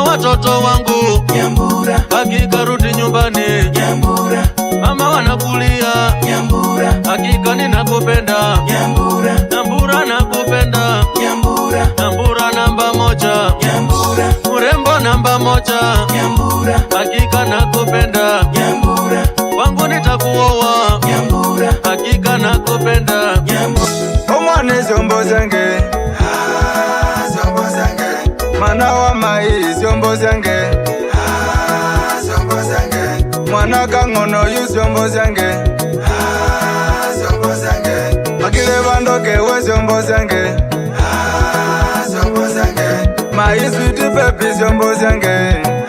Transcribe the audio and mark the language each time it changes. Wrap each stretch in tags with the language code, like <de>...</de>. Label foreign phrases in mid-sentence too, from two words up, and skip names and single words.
<sw>watoto wangu, hakika rudi nyumbani, mama wanakulia, hakika ninakupenda, Nyambura nakupenda, Nyambura namba moja, mrembo namba moja, hakika nakupenda, wangu nitakuoa, hakika nakupenda.</sw> <luy>Omwane zombo zange, mana wa mai zombo zange, mwana kangono yu zombo zange, makile bandoke we zombo zange, mai sweet pepi zombo zange,</luy>